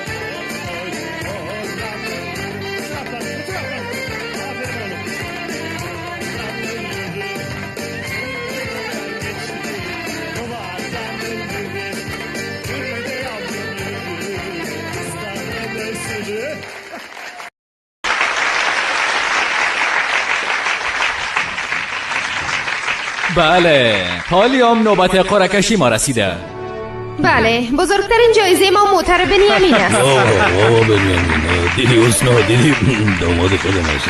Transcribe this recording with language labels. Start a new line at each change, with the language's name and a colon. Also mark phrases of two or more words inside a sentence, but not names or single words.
Turkish: Oy oy Konyalıyı. Bu taraftan, bu taraftan. Aferin oğlum. Konyalıyı yürü. Yürüden geçti. Duvardan yürü. Yürü de yavrum yürü. Kızların sürü.
Persian: بله حالیام نوبت قرعه‌کشی ما رسیده. بله بزرگترین جایزه ما موتر بنیامین است. بابا بنیامین دیدی حسنا دیدی داماد خودم هستم.